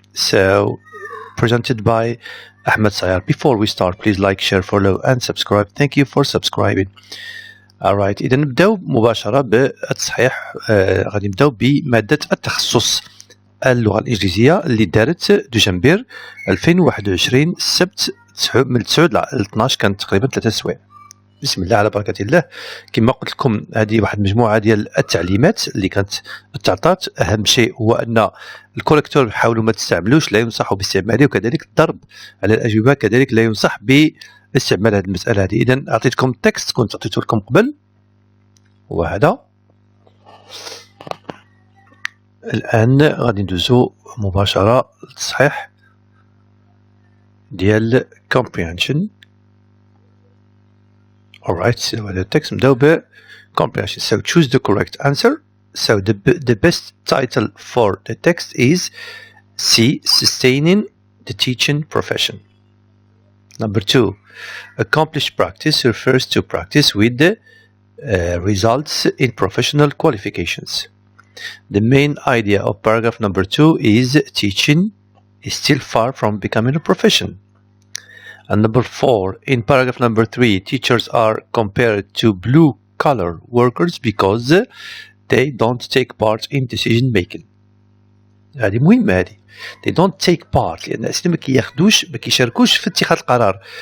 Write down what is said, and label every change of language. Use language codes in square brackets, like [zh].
[en] So presented by Ahmed Sayar. Before we start, please like, share, follow and subscribe. Thank you for subscribing. [ar] Alright, إذا نبداو مباشرة بالتصحيح. غادي نبداو بمادة التخصص اللغة الإنجليزية اللي دارت دجنبر 2021 السبت من 9 ل 12، كانت تقريبا 3 سوايع. بسم الله على بركة الله. كما قلت لكم هذه واحد مجموعة ديال التعليمات اللي كانت تعطات. أهم شيء هو أن الكوريكتور حاولوا ما تستعملوش، لا ينصح باستعماله، وكذلك الضرب على الأجوبة كذلك لا ينصح باستعمال هذه المسألة هذه. إذا أعطيتكم تكست كنت عطيته لكم قبل، وهذا الآن غادي ندوزو مباشرة للتصحيح ديال comprehension. Alright, so هذا التكست نبداو ب comprehension. [en] So choose the correct answer. So the best title for the text is C. Sustaining the teaching profession. Number 2, accomplished practice refers to practice with the results in professional qualifications. The main idea of paragraph number 2 is teaching is still far from becoming a profession. And number 4, in paragraph number 3, teachers are compared to blue-collar workers because they don't take part in decision making. [ar] هذه مهمة هذه. [en] They don't take part [ar] لأن أساسا ما كيشاركوش في اتخاذ القرار.